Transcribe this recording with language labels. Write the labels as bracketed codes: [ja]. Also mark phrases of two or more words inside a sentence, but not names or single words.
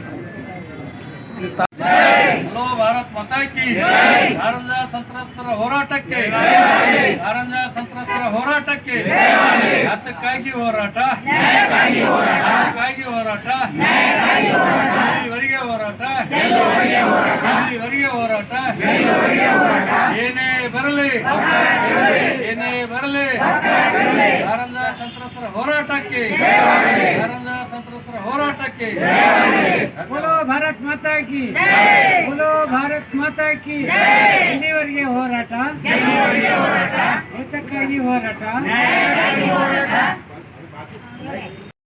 [kn] ಹಲೋ [hi] भारत माता की [kn] ಕಾರಂಜ ಸಂತ್ರಸ್ತರ ಹೋರಾಟಕ್ಕೆ, ಕಾರಂಜ ಸಂತ್ರಸ್ತರ ಹೋರಾಟಕ್ಕೆ, ಯಾತಕ್ಕಾಗಿ ಹೋರಾಟ, ಯಾತಕ್ಕಾಗಿ ಹೋರಾಟ, ಇಲ್ಲಿವರೆಗೆ ಹೋರಾಟ, ಇಲ್ಲಿವರೆಗೆ ಹೋರಾಟ, ಏನೇ ಬರಲಿ, ಏನೇ ಬರಲಿ, ಕಾರಂಜ ಸಂತ್ರಸ್ತರ ಹೋರಾಟಕ್ಕೆ, ಕಾರಂಜ ಸಂತ್ರಸ್ತರ ಹೋರಾಟಕ್ಕೆ. [hi] बोलो भारत माता की, बोलो भारत माता की. [kn] ಇಲ್ಲಿವರೆಗೆ ಹೋರಾಟ, ಯಾತಕ್ಕಾಗಿ ಹೋರಾಟ.